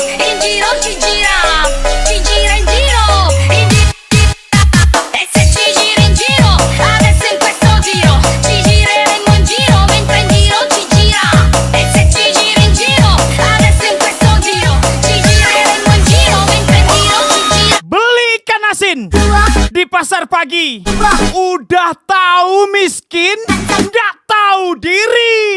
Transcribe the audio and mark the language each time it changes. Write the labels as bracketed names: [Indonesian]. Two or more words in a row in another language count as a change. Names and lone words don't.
[Italian] in giro ci gira in giro, e se ci gira in giro, adesso in questo giro, ci gireremo in giro, mentre in giro ci gira, e se ci gira in giro, adesso in questo giro, ci gireremo in giro, mentre in giro ci gira. [Indonesian] Beli ikan asin di pasar pagi. Udah tahu miskin, nggak tahu diri.